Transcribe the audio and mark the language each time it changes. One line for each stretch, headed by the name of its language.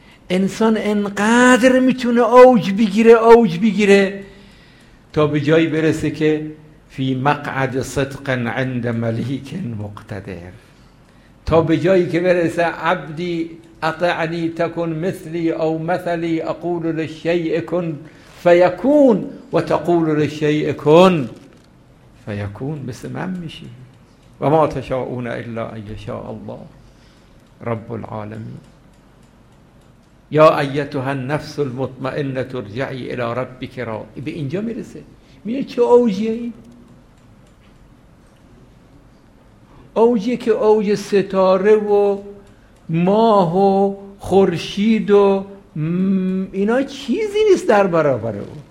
Persian: انسان انقدر میتونه اوج بگیره، اوج بگیره تا به جایی برسه که
Arabic: فی مقعد صدق عند ملیک مقتدر،
Persian: تا به جایی که برسه
Arabic: عبدی اطعنی تکن مثلی او مثلی اقول للشیء کن فیکون
Persian: و تقول للشیء کن فیکون، مثل من میشی.
Arabic: و ما تشاؤون الا ان یشاء الله رب العالمین. یا ایتها النفس المطمئنه ارجعی الی ربک راضی.
Persian: به اینجا میرسه، میگه چه اوجیه این؟ اوجیه که اوج ستاره و ماه و خورشید و اینا چیزی نیست در برابر او.